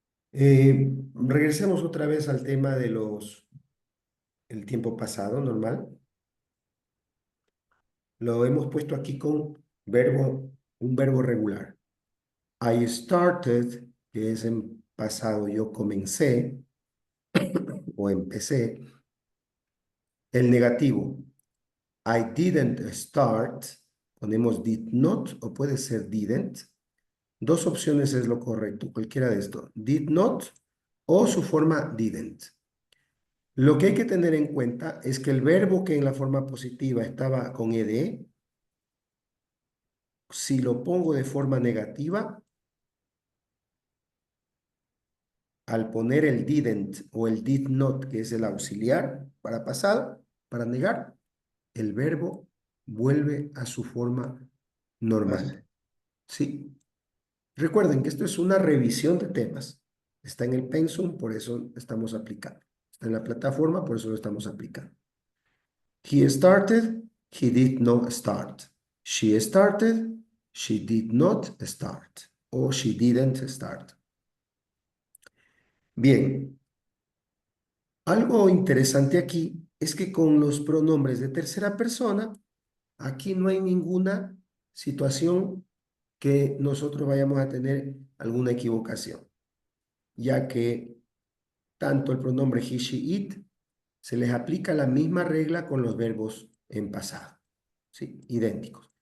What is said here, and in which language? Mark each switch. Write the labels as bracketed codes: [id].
[es] Regresemos otra vez al tema de el tiempo pasado normal. Lo hemos puesto aquí con un verbo regular. [en] I started, [es] que es en pasado yo comencé o empecé. El negativo, [en] I didn't start, [es] ponemos did not o puede ser didn't. Dos opciones es lo correcto, cualquiera de esto. Did not o su forma didn't. Lo que hay que tener en cuenta es que el verbo que en la forma positiva estaba con ed, si lo pongo de forma negativa, al poner el didn't o el did not, que es el auxiliar para pasado, para negar, el verbo vuelve a su forma normal. ¿Sí? Recuerden que esto es una revisión de temas. Está en el pensum, por eso estamos aplicando. Está en la plataforma, por eso lo estamos aplicando. [en] He started, he did not start. She started, she did not start. O she didn't start. [es] Bien, algo interesante aquí es que con los pronombres de tercera persona, aquí no hay ninguna situación que nosotros vayamos a tener alguna equivocación, ya que tanto el pronombre he, she, it se les aplica la misma regla con los verbos en pasado, ¿sí? Idénticos.